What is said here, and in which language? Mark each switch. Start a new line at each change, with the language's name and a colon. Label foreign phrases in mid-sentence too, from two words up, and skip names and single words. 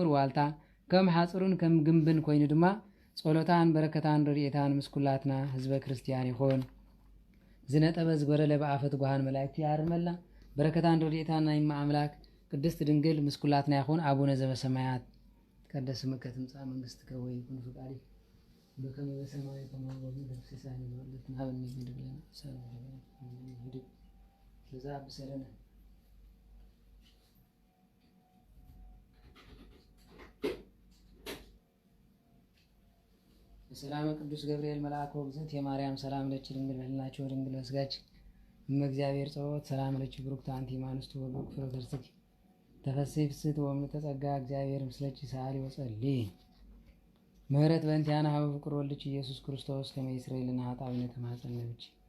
Tigrinya: ዋልታ ከም ሓጹርን ከም ግንብን ኮይኑ ድማ ጸሎታን በረከታን ረድኤታን ምስ ኩላትና ህዝበ ክርስቲያን ይኹን። ዝነጠበ ዝጎደለ ብኣፈት ጓሃን መላእክቲ ያርመላ። በረከታን ረድኤታን ናይ እማ ኣምላክ ቅድስት ድንግል ምስ ኩላትና ይኹን።
Geez: አቡነ ዘበሰማያት ይትቀደስ ስምከ ትምጻእ መንግሥትከ ወይኩን ፈቃድከ በከመ በሰማይ ከማሁ በምድር ሲሳየነ ዘለለዕለትነ ሀበነ ኅድግ ለነ አበሳነ ለዛ ብሰለነ በሰላም ቅዱስ ገብርኤል መልአክ ወግዘት የማርያም ሰላም ለኪ ድንግል በሕሊናኪ ወድንግል በሥጋኪ እመ እግዚአብሔር ጸባኦት ሰላም ለኪ ብሩክት አንቲ እምአንስቱ ወብሩክ ፍሬ ከርሥኪ ተፈሥሒ ፍስሕት ወምልዕተ ጸጋ እግዚአብሔር ምስለኪ ሰአሊ ወጸልዪ ምህረት በእንቲአነ ሀበ ፍቁር ወልድኪ ኢየሱስ ክርስቶስ ከመ ይስረይ ለነ ኃጣውኢነ ተማኅፀነ ብኪ።